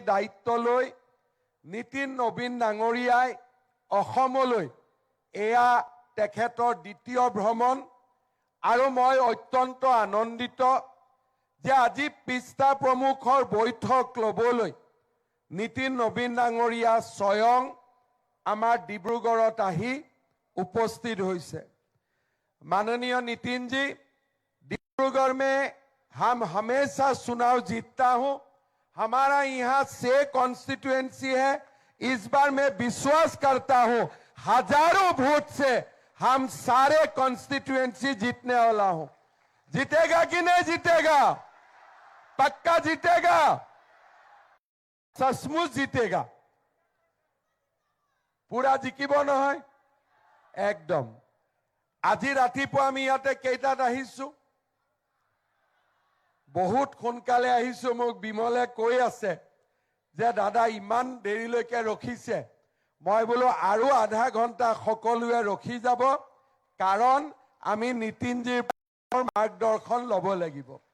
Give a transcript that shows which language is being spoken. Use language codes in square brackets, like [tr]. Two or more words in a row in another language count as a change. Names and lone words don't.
[as] দায়িত্ব লৈ নীতিন নবীন ডাঙৰীয়াই অসমলৈ, এয়া তেখেতৰ দ্বিতীয় ভ্ৰমণ, আৰু মই অত্যন্ত আনন্দিত যে আজি পিষ্টা প্ৰমুখৰ বৈঠক ল'বলৈ নীতিন নবীন ডাঙৰীয়া স্বয়ং আমাৰ ডিব্ৰুগড়ত আহি উপস্থিত হৈছে। [hi] माननीय नितिन जी, डिब्रूगढ़ में हम हमेशा चुनाव जीतता हूं। हमारा यहाँ 6 कॉन्स्टिट्यूएंसी है। इस बार मैं विश्वास करता हूं हजारों वोट से हम सारे कॉन्स्टिट्यूएंसी जीतने वाला हूं। जीतेगा कि नहीं जीतेगा? पक्का जीतेगा, सचमुच जीतेगा, पूरा [as] জিকিব নহয় [hi] एकदम। [as] আজি ৰাতিপুৱা আমি ইয়াতে কেইটাত আহিছোঁ? বহুত সোনকালে আহিছোঁ। মোক বিমলে কৈ আছে যে দাদা ইমান দেৰিলৈকে ৰখিছে। মই বোলো আৰু আধা ঘণ্টা সকলোৱে ৰখি যাব, কাৰণ আমি নীতিনজীৰ মাৰ্গদৰ্শন ল'ব লাগিব।